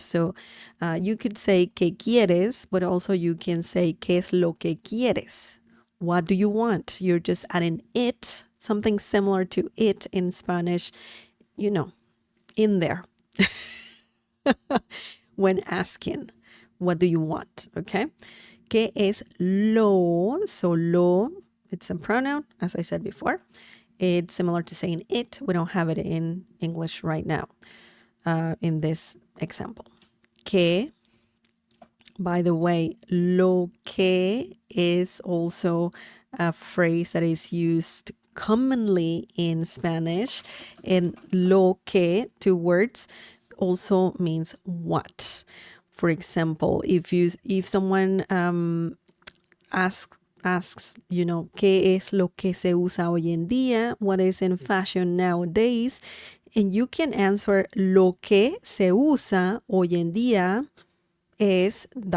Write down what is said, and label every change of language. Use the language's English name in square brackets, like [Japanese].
[English] So you could say [Spanish] ¿qué quieres? [English] But also you can say [Spanish] ¿qué es lo que quieres? [English] What do you want? You're just adding it, something similar to it in Spanish, in there. When asking, what do you want? Okay. [Spanish] ¿Qué es lo? [English] So lo, it's a pronoun, as I said before. It's similar to saying it. We don't have it in English right now in this example. ¿Qué? By the way, lo que is also a phrase that is used commonly in Spanish. And lo que, two words, also means what. For example, if someone asks, [Spanish] ¿qué es lo que se usa hoy en día? [English] What is in fashion nowadays? And you can answer [Spanish] lo que se usa hoy en día [English] is ...